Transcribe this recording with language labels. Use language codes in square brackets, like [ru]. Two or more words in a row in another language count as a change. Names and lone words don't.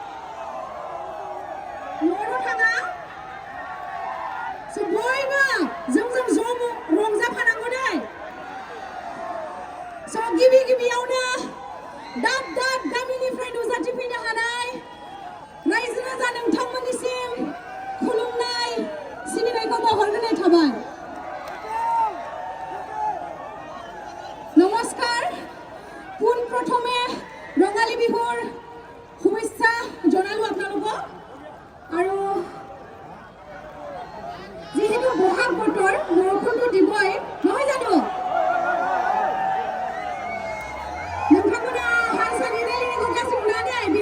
[brx] न'आवथ' थाङा स' बयबो जोंजों ज' रंजाफानांगौ दै स' गिबियावनो दाब गामिनिफ्राय नुजाथिफैनो हानाय रायजो राजा नोंथांमोननिसिम खुलुमनाय सिबिनायखौ बावहरग्रोनाय थाबाय [as] নমস্কাৰ পোনপ্ৰথমে ৰঙালী বিহুৰ শুভেচ্ছা জনালোঁ আপোনালোকক আৰু যিহেতু বহাগ বতৰ বৰষুণটো দিবই নহয় জানো [brx] नोंथांमोना हारसानि रायलायनायखौ गासिबो लादो